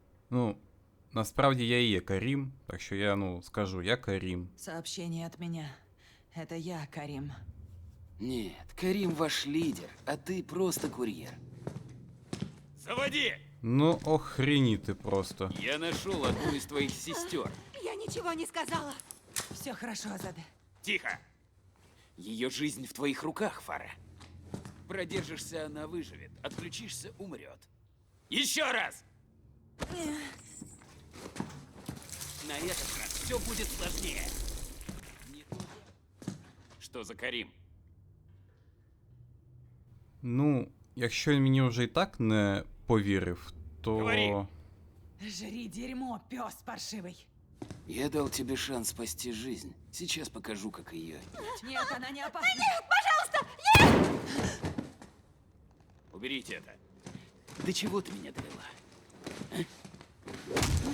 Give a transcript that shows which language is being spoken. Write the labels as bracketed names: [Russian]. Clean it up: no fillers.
[Ukrainian] Ну, насправді я і є Карім, так що я, скажу, я Карім. [Russian] Сообщение от меня. Это я, Карим. Нет, Карим ваш лидер, а ты просто курьер. Заводи! Ну, охреніти просто. Я нашел одну из твоих сестер. Я ничего не сказала. Все хорошо, Азаде. Тихо! Ее жизнь в твоих руках, Фара. Продержишься, она выживет. Отключишься, умрет. Еще раз! На этот раз все будет сложнее. Не туда. Что за Карим? [Ukrainian] Ну, якщо він мені вже і так не повірив, то... [Russian] Говори. Жри дерьмо, пес паршивый. Я дал тебе шанс спасти жизнь. Сейчас покажу, как ее. Нет, она не опасна. Нет, пожалуйста! Нет! Уберите это. До чего ты меня довела? А?